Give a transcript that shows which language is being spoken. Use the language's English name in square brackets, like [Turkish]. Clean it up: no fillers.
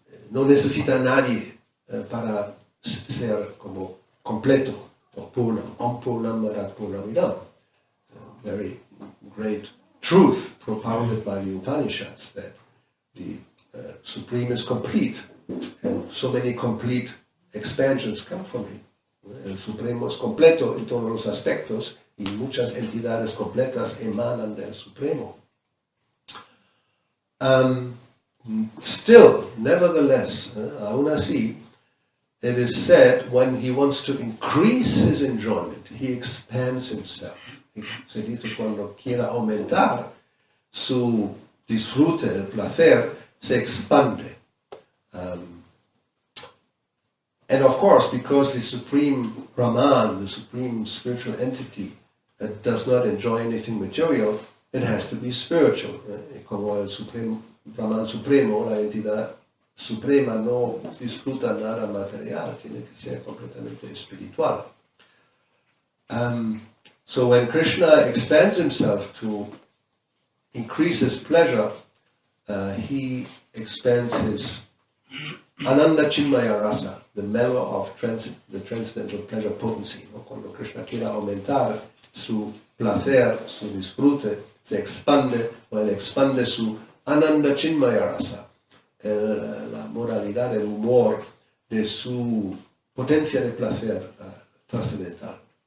[Spanish] No necesita nadie para ser como completo o purnam. [Sanskrit] Om purnam marat purnamidam. [English] Very great truth propounded by the Upanishads that the Supreme is complete, and so many complete expansions come from him. [Spanish] El Supremo es completo en todos los aspectos y muchas entidades completas emanan del Supremo. [English] Still, nevertheless, [Spanish] aún así, [English] it is said when he wants to increase his enjoyment, he expands himself. [Spanish] Se dice cuando quiera aumentar su disfrute, el placer, se expande. [English] And of course, because the Supreme Brahman, the Supreme Spiritual Entity, does not enjoy anything material, it has to be spiritual. [Spanish] Como el Brahman Supremo, la entidad suprema, no disfruta nada material, tiene que ser completamente espiritual. [English] So when Krishna expands himself to increase his pleasure, he expands his Ananda Chinmaya Rasa, the mellow of the transcendental pleasure potency. [Spanish] ¿No? Cuando Krishna quiere aumentar su placer, su disfrute, se expande, o él expande su Ananda Chinmaya Rasa, la moralidad, el humor de su potencia de placer trascendental.